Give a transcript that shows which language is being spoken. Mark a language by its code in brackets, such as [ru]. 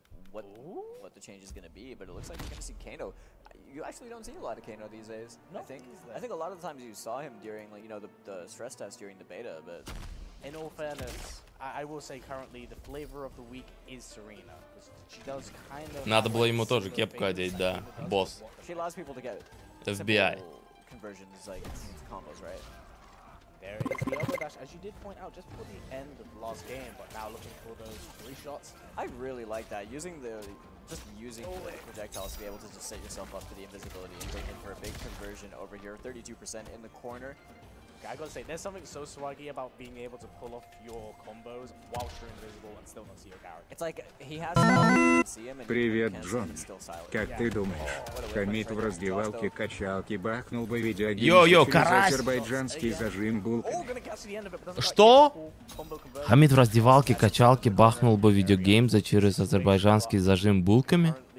[en] What the change is going to be, but it looks like you're going to see Kano. You actually don't see a lot of Kano these days. No, I think a lot of the times you saw him during, like, you know, the stress test during the beta, but in all fairness, I will say currently the flavor of the week is Serena. She does kind of. [ru] Надо было ему тоже кепку одеть, да, босс. [en] She allows people to get FBI. Conversions like into combos, right? There is the elbow dash, as you did point out, just for the end of the last game, but now looking for those 3 shots. I really like that, using the projectiles to be able to just set yourself up for the invisibility and bring in for a big conversion over here. 32% in the corner. I gotta say, there's something so swaggy about being able to pull off your combos whilst you're invisible and still not see your character. It's like he has to see him and [ru] Привет, Джонни. Как ты думаешь, Хамид в раздевалке качалки бахнул бы видеогейм через азербайджанский зажим булками? Что? Хамид в раздевалке качалки бахнул бы видеогеймза через азербайджанский зажим булками?